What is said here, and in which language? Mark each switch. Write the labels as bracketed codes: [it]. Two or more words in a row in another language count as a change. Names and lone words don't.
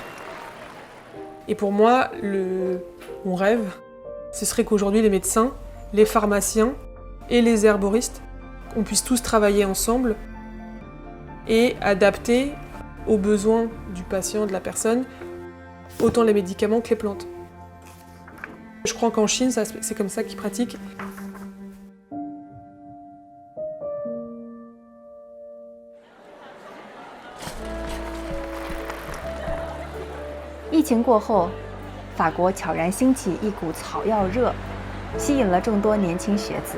[fr] Et pour moi, mon rêve, ce serait qu'aujourd'hui les médecins, les pharmaciens et les herboristes, on puisse tous travailler ensemble et adapter aux besoins du patient, de la personne, autant les médicaments que les plantes. Je crois qu'en Chine, c'est comme ça qu'ils pratiquent. [zh] 疫情过后，法国悄然兴起一股草药热，吸引了众多年轻学子。